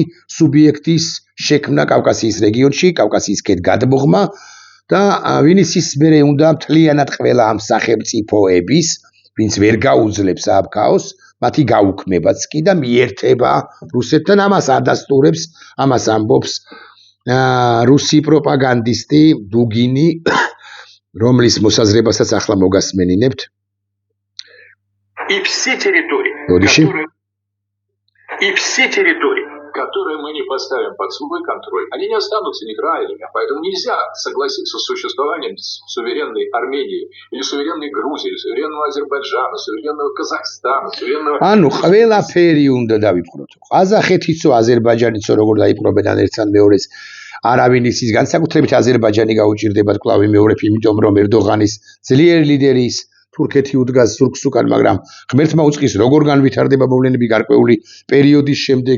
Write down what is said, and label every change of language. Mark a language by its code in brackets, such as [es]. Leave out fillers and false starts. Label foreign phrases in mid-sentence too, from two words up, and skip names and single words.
[ka] სუბიექტის შექმნა კავკასიის რეგიონში, კავკასიის ქედ გადმოღმა და ვინც ის მერე უნდა მთლიანად ყველა ამ სახელმწიფოების, ვინც ვერ გაუძლებს ამ ქაოსს, მათი გაუქმებაც კი და მიერთება რუსეთთან, ამას ადასტურებს, ამას ამბობს რუსი პროპაგანდისტი დუგინი, რომლის მოსაზრებასაც ახლა მოგასმენინებთ. [ru] И все территории, которые мы не поставим под свой контроль, они не останутся нейтральными. Поэтому нельзя согласиться с существованием суверенной Армении, или суверенной Грузии, или суверенного Азербайджана, суверенного Казахстана, суверенного... [ka] ანუ ყველაფერი უნდა დავიპყროთ. ყაზახეთიცო, აზერბაიჯანიცო როგორ დაიპყრობენ ერთთან მეორეს, არავინ ისის განსაკუთრებით აზერბაიჯანი გაუჭირდებათ კვლავ მეორებ, იმიტომ რომ ერდოღანის ძლიერი ლიდერის თურქეთი უდგას ზურგს უკან, მაგრამ ღმერთმა უწყის როგორ განვითარდება მოვლენები გარკვეული პერიოდის შემდეგ.